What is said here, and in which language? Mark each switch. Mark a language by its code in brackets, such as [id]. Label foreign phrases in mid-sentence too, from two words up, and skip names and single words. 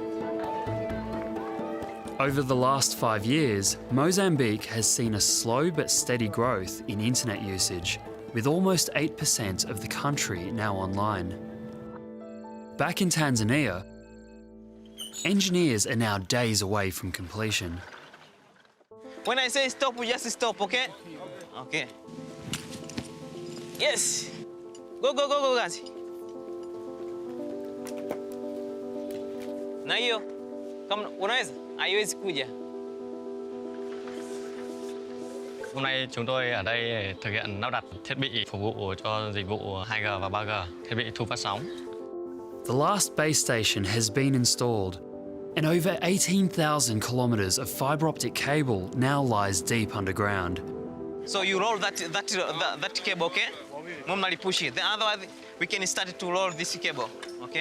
[en] Over the last 5 years, Mozambique has seen a slow but steady growth in internet usage, with almost 8% of the country now online. Back in Tanzania, engineers are now days away from completion. When I say stop, we just stop, okay? Okay. Yes. Go, go, go, go, guys. [sw] Na hiyo, kama unaweza, haiwezi kuja. [vi] Hôm nay chúng tôi ở đây thực hiện lắp đặt thiết bị phục vụ cho dịch vụ 2G và 3G, thiết bị thu phát sóng. [en] The last base station has been installed, and over 18,000 kilometres of fibre optic cable now lies deep underground. So you roll that cable, okay? Normally push it. Then otherwise, we can start to roll this cable, okay?